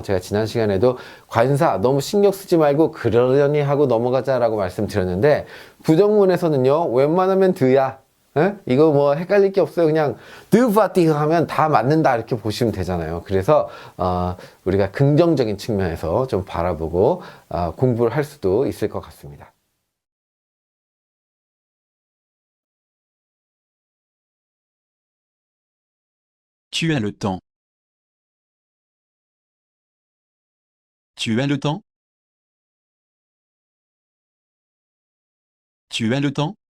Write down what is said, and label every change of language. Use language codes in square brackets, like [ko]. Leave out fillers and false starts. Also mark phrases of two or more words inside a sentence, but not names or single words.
[ko] 제가 지난 시간에도 관사 너무 신경 쓰지 말고 그러려니 하고 넘어가자라고 말씀드렸는데 부정문에서는요 웬만하면 드야 이거 뭐 헷갈릴 게 없어요. 그냥 드바티 하면 다 맞는다 이렇게 보시면 되잖아요. 그래서 우리가 긍정적인 측면에서 좀 바라보고 공부를 할 수도 있을 것 같습니다. [fr] Tu as le temps. Tu as le temps? Tu as le temps?